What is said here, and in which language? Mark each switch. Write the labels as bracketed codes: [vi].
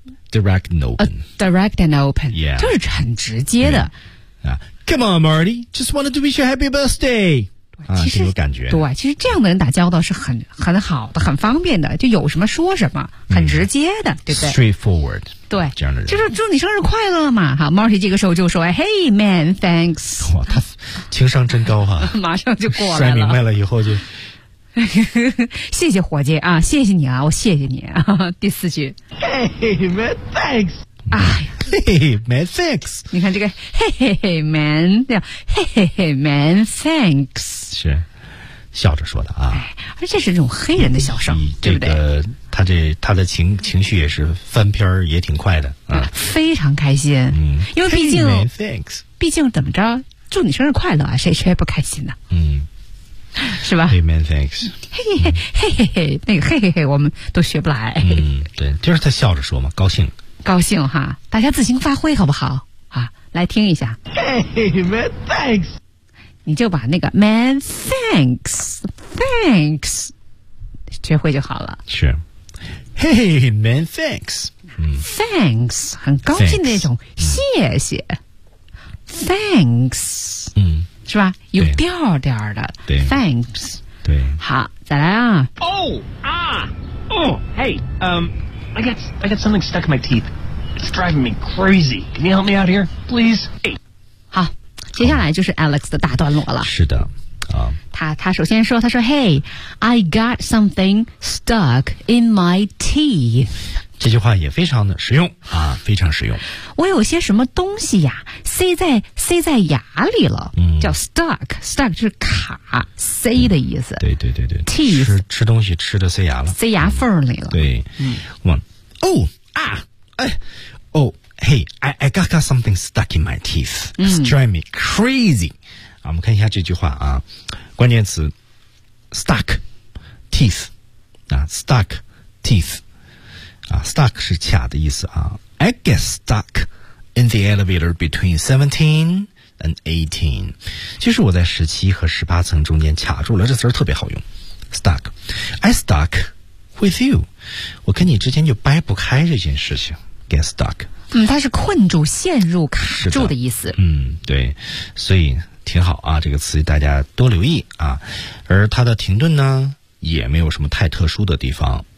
[en] direct and open， direct and open， yeah， [zh] 就是很直接的。 [en] 啊、，Come on Marty， just wanted to wish you a happy birthday。 [zh] 其实、啊、这个感觉对，其实这样的人打交道是很好的，很方便的，就有什么说什么，很直接的，嗯、对不对 [en] ？Straightforward， [zh] 对，这样的人就是祝你生日快乐嘛。好 ，Marty 这个时候就说 ： [en] “Hey man， thanks。” [zh] 哇，他情商真高哈、啊，马上就过来了。摔明白了以后就，谢谢伙计啊，谢谢你啊，我谢谢你啊。第四句 [en] ，Hey man， thanks。 [zh] 哎呀。 [en] Hey man, thanks。 [zh] 你看这个 [en] Hey man， [zh] 这样 [en] Hey man, thanks， [zh] 是笑着说的啊、哎、而这是这种黑人的小声、这个、对不对？他的情绪也是翻篇也挺快的、非常开心、因为毕竟 [en] Hey man, thanks， [zh] 毕竟怎么着祝你生日快乐啊，谁不开心呢、是吧 [en] ？Hey man, thanks。 [zh] 嘿嘿嘿，我们都学不来。对，就是他笑着说嘛，高兴。高兴哈，大家自行发挥好不好？啊，来听一下。 [en] Hey man, thanks。 [zh] 你就把那个 [en] man thanks thanks [zh] 学会就好了。 [en] 是。Hey man, thanks。 [zh] Thanks 很高兴的那种，谢谢。 [en] thanks，嗯， [zh] 是吧？有调调的，对 [en] ，thanks， [zh] 对。好，再来啊。 [en] Oh, ah, oh, hey, I got something stuck in my teeth. It's driving me crazy. Can you help me out here, please? Hey. [zh] 好，接下来就是 Alex 的大段落了。是的。他首先说，他说 [en] Hey, I got something stuck in my teeth. [zh] 这句话也非常的实用啊，非常实用。我有些什么东西呀，塞在牙里了，叫 stuck， stuck 就是卡，塞的意思。对对对对 [en] ，teeth [zh] 吃东西吃的塞牙了，塞牙缝里了。 [en] 对，I got something stuck in my teeth. It's driving me crazy. [zh] 我们看一下这句话啊，关键词 stuck teeth 啊 ，stuck teeth 啊 ，stuck 是卡的意思啊。 [en] I get stuck in the elevator between 17 and 18。 [zh] 其实我在17和18层中间卡住了，这词儿特别好用。 stuck， [en] I stuck with you， [zh] 我跟你之间就掰不开这件事情。 [en] get stuck， [zh] 它是困住、陷入、卡住的意思。对，所以。挺好啊，这个词大家多留意啊。而它的停顿呢，也没有什么太特殊的地方。